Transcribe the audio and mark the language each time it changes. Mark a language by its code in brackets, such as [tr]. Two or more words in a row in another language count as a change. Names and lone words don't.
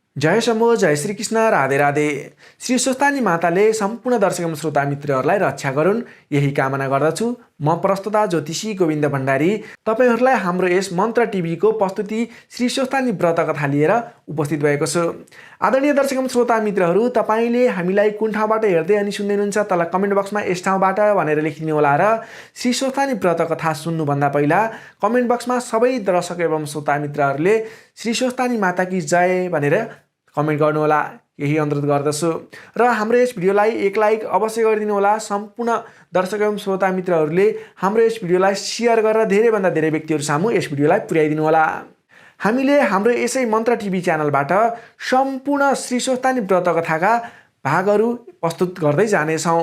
[ne] जय शम्भो, जय श्री कृष्ण, राधे राधे। श्री स्वस्तानी माताले सम्पूर्ण दर्शक एवं श्रोता मित्रहरूलाई रक्षा गरून् यही कामना गर्दछु। म प्रस्तुता ज्योतिषी गोविन्द भण्डारी तपाईहरूलाई हाम्रो यस मन्त्र टिभीको प्रस्तुति श्री स्वस्तानी व्रत कथा लिएर उपस्थित भएको छु। आदरणीय दर्शक एवं श्रोता मित्रहरू, तपाईँले हामीलाई कुन ठाउँबाट हेर्दै अनि सुन्दै हुनुहुन्छ तल कमेन्ट बक्समा यस ठाउँबाट भनेर लेखिदिनु होला र श्री स्वस्तानी व्रत कथा सुन्नुभन्दा पहिला कमेन्ट बक्समा सबै दर्शक एवं श्रोता मित्रहरूले श्री स्वस्तानी [hi] माता की जय [ne] भनेर कमेन्ट गर्नुहोला, यही अनुरोध गर्दछु। र हाम्रो यस भिडियोलाई एक लाइक अवश्य गरिदिनु होला। सम्पूर्ण दर्शक एवं श्रोता मित्रहरूले हाम्रो यस भिडियोलाई सेयर गरेर धेरैभन्दा धेरै व्यक्तिहरू सामु यस भिडियोलाई पुर्याइदिनु होला। हामीले हाम्रो यसै मन्त्र टिभी च्यानलबाट सम्पूर्ण श्री स्वस्तानी व्रत कथाका भागहरू प्रस्तुत गर्दै जानेछौँ।